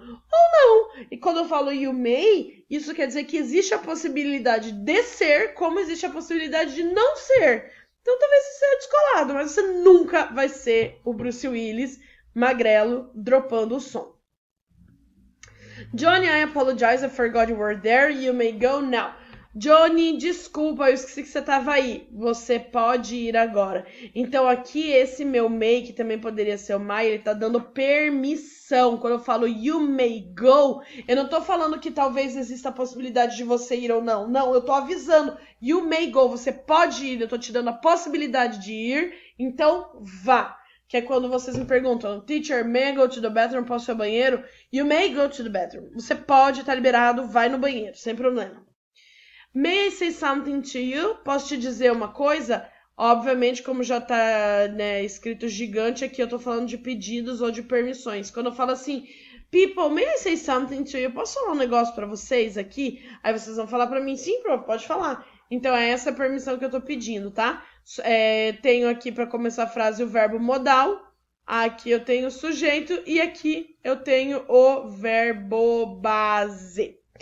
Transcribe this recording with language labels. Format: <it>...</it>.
<pt>Ou não. E quando eu falo</pt> <en>you may,</en> <pt>isso quer dizer que existe a possibilidade de ser, como existe a possibilidade de não ser. Então talvez você seja descolado, mas você nunca vai ser o Bruce Willis magrelo dropando o som.</pt> <en>Johnny, I apologize, I forgot you were there, you may go now.</en> <pt>Johnny, desculpa, eu esqueci que você estava aí. Você pode ir agora. Então aqui esse meu may, que também poderia ser o my, ele tá dando permissão. Quando eu falo</pt> <en>you may go,</en> <pt>eu não tô falando que talvez exista a possibilidade de você ir ou não. Não, eu tô avisando.</pt> <en>You may go,</en> <pt>você pode ir, eu tô te dando a possibilidade de ir, então vá. Que é quando vocês me perguntam,</pt> <en>teacher, may I go to the bathroom?</en> <pt>Posso ir ao banheiro?</pt> <en>You may go to the bathroom.</en> <pt>Você pode, tá liberado, vai no banheiro, sem problema.</pt> <en>May I say something to you?</en> <pt>Posso te dizer uma coisa? Obviamente, como já tá escrito gigante aqui, eu tô falando de pedidos ou de permissões. Quando eu falo assim,</pt> <en>people, may I say something to you?</en> <pt>Posso falar um negócio pra vocês aqui? Aí vocês vão falar pra mim, sim, pode falar. Então é essa a permissão que eu tô pedindo, tá? Tenho aqui para começar a frase o verbo modal, aqui eu tenho o sujeito e aqui eu tenho o verbo base.</pt>